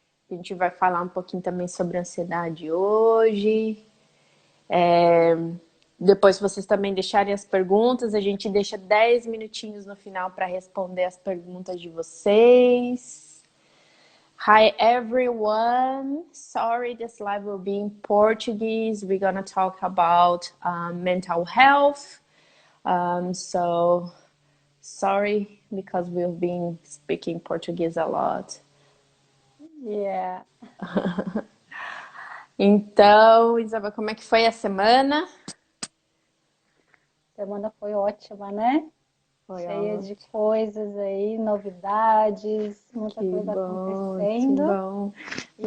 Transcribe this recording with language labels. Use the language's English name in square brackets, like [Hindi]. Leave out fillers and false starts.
[Portuguese] A gente vai falar um pouquinho também sobre ansiedade hoje. Depois, se vocês também deixarem as perguntas, a gente deixa 10 minutinhos no final para responder as perguntas de vocês. [English] Hi, everyone. Sorry, this live will be in Portuguese. We're going to talk about mental health. So, sorry, because we've been speaking Portuguese a lot. Yeah. [Portuguese] Então, Isabel, como é que foi a semana? Semana foi ótima, né? Foi Cheia de ótimo. coisas aí, novidades, muita Que coisa bom, que acontecendo. bom. E a